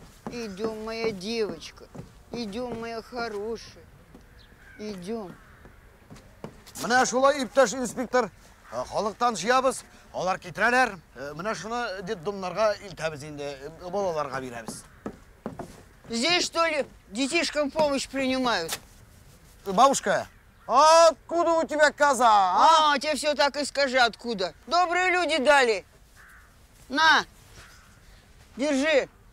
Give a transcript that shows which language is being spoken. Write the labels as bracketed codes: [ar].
[ru] Идем, моя девочка, идем, моя хорошая, идем. [tt] Менә шулай, иптәш инспектор, халыктан җыябыз, алар китерәләр. Менә шуны детдомнарга илтәбез инде, балаларга бирәбез. [ru] Здесь, что ли, детишкам помощь принимают? Бабушка, а откуда у тебя коза, а? Тебе все так и скажи, откуда. Добрые люди дали. На, держи.